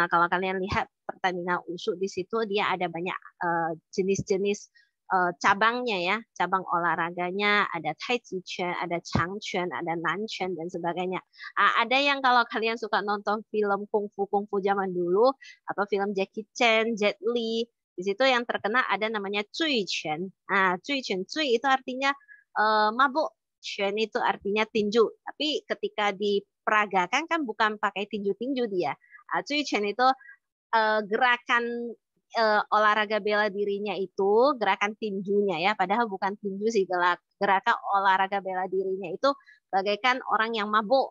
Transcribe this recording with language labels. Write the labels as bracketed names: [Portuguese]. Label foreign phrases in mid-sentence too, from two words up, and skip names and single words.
[Indonesian] Kalau kalian lihat pertandingan wushu di situ dia ada banyak jenis-jenis cabangnya ya, cabang olahraganya ada taiji quan, ada chang quan, ada nan quan dan sebagainya. Ada yang kalau kalian suka nonton film kungfu zaman dulu, apa film Jackie Chan, Jet Li, di situ yang terkenal ada namanya cui quan. Cui quan, cui itu artinya mabuk, quan itu artinya tinju. Tapi ketika diperagakan kan bukan pakai tinju-tinju dia. Cui quan itu gerakan olahraga bela dirinya itu gerakan tinjunya ya, padahal bukan tinju sih, gerakan olahraga bela dirinya itu bagaikan orang yang mabuk.